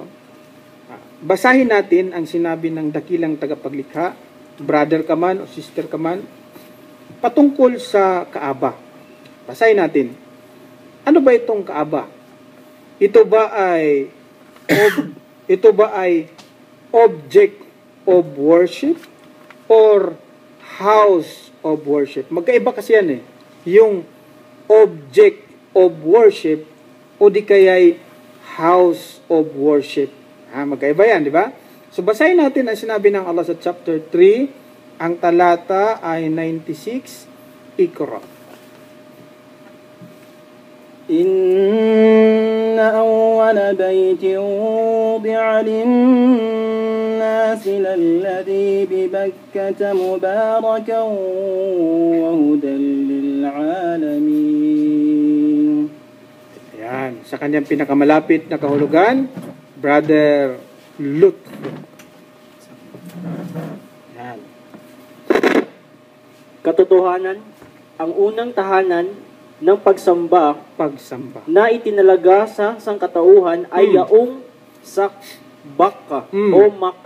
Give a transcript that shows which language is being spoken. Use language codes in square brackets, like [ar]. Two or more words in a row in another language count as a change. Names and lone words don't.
[tl] Basahin natin ang sinabi ng dakilang tagapaglikha, brother ka man o sister ka man, patungkol sa Kaaba. Basahin natin. Ano ba itong Kaaba? Ito ba ay [en] object of worship [tl] or [en] house of worship? [tl] Magkaiba kasi yan eh. Yung [en] object of worship [tl] o di kaya'y [en] house of worship. [tl] Magkaiba yan, di ba? So basahin natin ang sinabi ng Allah sa chapter 3. Ang talata ay 96, Iqra. [ar] إن أول بيت وضع للناس للذي ببكة مباركا وهدى للعالمين. [tl] Yan, sa kanyang pinakamalapit na kahulugan, Brother Lut. Yan. Katotohanan, ang unang tahanan ng pagsamba na itinalaga sa sangkatauhan ay yaong sa Bakka o Makkah.